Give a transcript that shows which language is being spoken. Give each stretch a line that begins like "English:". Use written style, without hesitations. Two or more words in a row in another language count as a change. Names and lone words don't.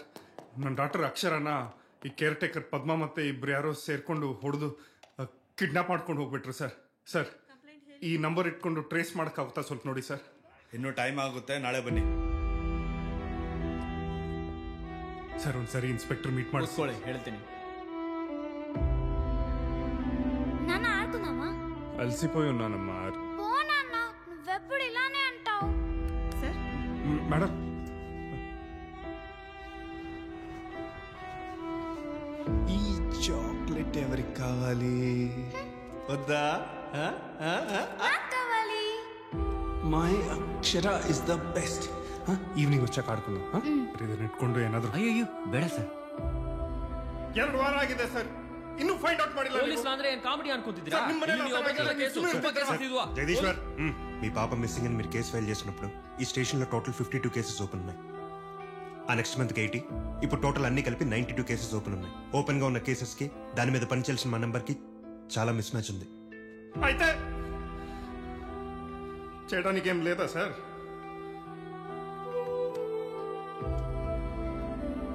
Kannada: ನನ್ನ ಡಾಕ್ಟರ್ ಅಕ್ಷರನ ಈ ಕೇರ್ ಟೇಕರ್ ಪದ್ಮ ಮತ್ತೆ ಇಬ್ರು ಯಾರೋ ಸೇರ್ಕೊಂಡು ಹೊಡೆದು ಕಿಡ್ನಾಪ್ ಮಾಡ್ಕೊಂಡು ಹೋಗ್ಬಿಟ್ರು ಸರ್. ಸರ್ ಈ ನಂಬರ್ ಇಟ್ಕೊಂಡು ಟ್ರೇಸ್ ಮಾಡೋಕ್ಕಾಗುತ್ತಾ ಸ್ವಲ್ಪ ನೋಡಿ ಸರ್. ಇನ್ನೂ ಟೈಮ್ ಆಗುತ್ತೆ, ನಾಳೆ ಬನ್ನಿ ಸರ್. ಒಂದ್ಸರಿ
English: inspector meet
Kannada: ಮಾಡಿಸ್ಕೊಳ್ಳಿ, ಹೇಳ್ತೀನಿ.
Telugu: అలసిపోయి ఉన్నానమ్మా. నువ్వెప్పుడు ఇలానే అంటావు. మేడం ఈ చాక్లెట్ ఎవరికి కావాలి? వద్దా?
English: My Akshara is the best.
Telugu: ఈవినింగ్ వచ్చాక ఆడుకుందాం.
Kannada: ಇದನ್ನ ಇಟ್ಕೊಂಡು ಏನಾದ್ರು. ಅಯ್ಯೋ ಬೇಡ ಸರ್. 2 ವಾರ ಆಗಿದೆ ಸರ್, ಇನ್ನೂ
English: find out
Kannada: ಮಾಡಿಲ್ಲ. పోలీసులు ಅಂದ್ರೆ ಏನ್ ಕಾಮಿಡಿ ಅನ್ಕೊಂತಿದ್ದೀರಾ?
Telugu: జగదీశ్వర్, మీ పాప మిస్సింగ్ అని మీరు కేసు ఫైల్ చేసినప్పుడు ఈ స్టేషన్ లో
English: total 52 cases open
Telugu: ఉన్నాయి. ఆ
English: next month
Telugu: 80. ఇప్పుడు టోటల్ అన్ని కలిపి 92
English: cases open
Telugu: ఉన్నాయి. ఓపెన్ గా ఉన్న కేసెస్ కి దాని మీద పనిచేయాల్సిన మా నంబర్ కి చాలా మిస్ మ్యాచ్ ఉంది. అయితే చేయడానికి ఏం లేదా సార్?